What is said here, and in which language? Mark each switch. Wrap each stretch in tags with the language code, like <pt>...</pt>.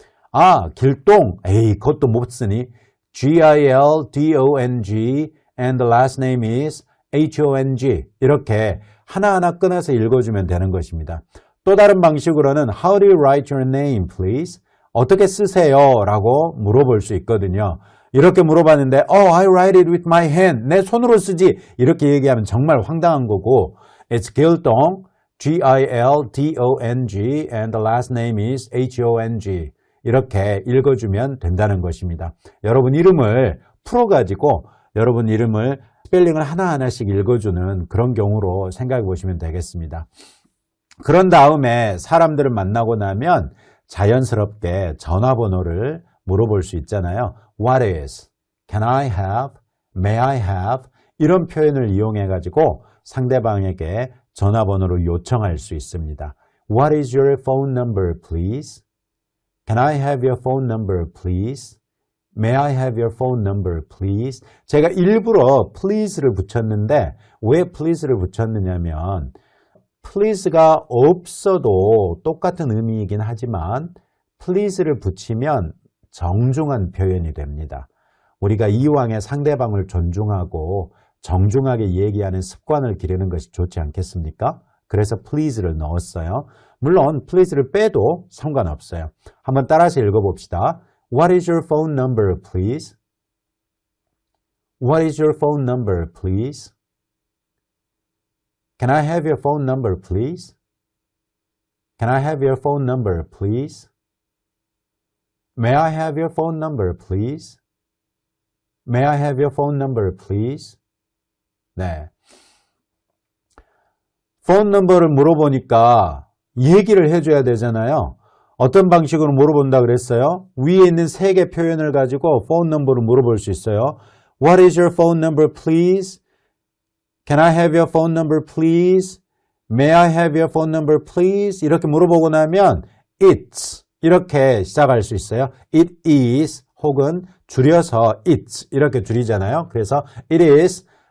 <ko>아, 길동, 에이 그것도 못 쓰니</ko> <en>G-I-L-D-O-N-G and the last name is H-O-N-G</en> <ko>이렇게 하나하나 끊어서 읽어주면 되는 것입니다. 또 다른 방식으로는</ko> <en>How do you write your name, please?</en> <ko>어떻게 쓰세요? 라고 물어볼 수 있거든요. 이렇게 물어봤는데</ko> <en>I write it with my hand.</en> <ko>내 손으로 쓰지. 이렇게 얘기하면 정말 황당한 거고</ko> <en>It's</en> <ko>길동,</ko> <en>G-I-L-D-O-N-G and the last name is H-O-N-G</en> <ko>이렇게 읽어주면 된다는 것입니다. 여러분 이름을 풀어가지고 여러분 이름을 스펠링을 하나하나씩 읽어주는 그런 경우로 생각해 보시면 되겠습니다. 그런 다음에 사람들을 만나고 나면 자연스럽게 전화번호를 물어볼 수 있잖아요.</ko> <en>What is? Can I have? May I have?</en> <ko>이런 표현을 이용해 가지고 상대방에게 전화번호를 요청할 수 있습니다.</ko> <en>What is your phone number, please? Can I have your phone number, please? May I have your phone number, please?</en> <ko>제가 일부러 please를 붙였는데 왜 please를 붙였느냐면 please가 없어도 똑같은 의미이긴 하지만 please를 붙이면 정중한 표현이 됩니다. 우리가 이왕에 상대방을 존중하고 정중하게 얘기하는 습관을 기르는 것이 좋지 않겠습니까? 그래서 please를 넣었어요. 물론 please를 빼도 상관없어요. 한번 따라서 읽어봅시다.</ko> <en>What is your phone number, please? What is your phone number, please? Can I have your phone number, please? Can I have your phone number, please? May I have your phone number, please? May I have your phone number, please?</en> <ko>네. 폰 넘버를 물어보니까 얘기를 해줘야 되잖아요. 어떤 방식으로 물어본다 그랬어요? 위에 있는 세 개 표현을 가지고 폰 넘버를 물어볼 수 있어요.</ko> <en>What is your phone number, please? Can I have your phone number, please? May I have your phone number, please?</en> <ko>이렇게 물어보고 나면 it's 이렇게 시작할 수 있어요. It is 혹은 줄여서 it's 이렇게 줄이잖아요. 그래서 it is</ko>